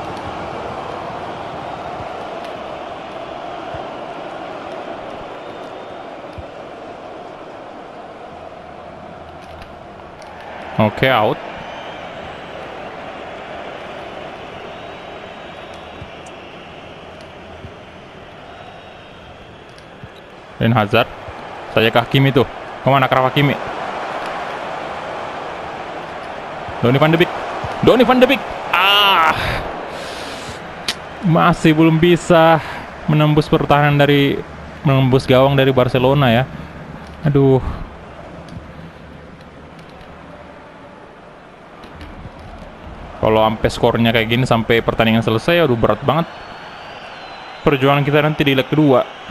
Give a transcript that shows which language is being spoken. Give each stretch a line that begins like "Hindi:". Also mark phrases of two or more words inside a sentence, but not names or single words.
Indonesian: Oke, out. Dan Hazard. Saya ke Hakimi tuh. Kemana kerap Hakimi? Donny van de Beek. Donny van de Beek. Masih belum bisa menembus gawang dari Barcelona ya. Aduh. Kalau sampai skornya kayak gini sampai pertandingan selesai, aduh berat banget perjuangan kita nanti di leg kedua.